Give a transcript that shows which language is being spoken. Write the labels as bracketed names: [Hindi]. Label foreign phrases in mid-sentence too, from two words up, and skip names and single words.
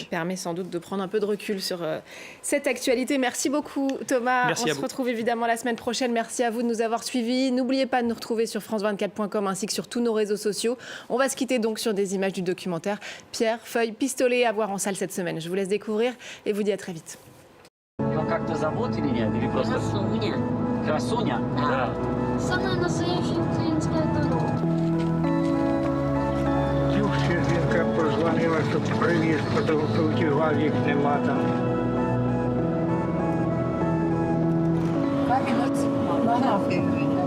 [French] Ça permet sans doute de prendre un peu de recul sur cette actualité. Merci beaucoup Thomas. Merci on se retrouve évidemment la semaine prochaine. Merci à vous de nous avoir suivis. N'oubliez pas de nous retrouver sur france24.com ainsi que sur tous nos réseaux sociaux. On va se quitter donc sur des images du documentaire Pierre, feuille, pistolet à voir en salle cette semaine. Je vous laisse découvrir et vous dis à très vite. [Ukrainian] Жінка позвонила, щоб привіз, потім їх нема там. Mama,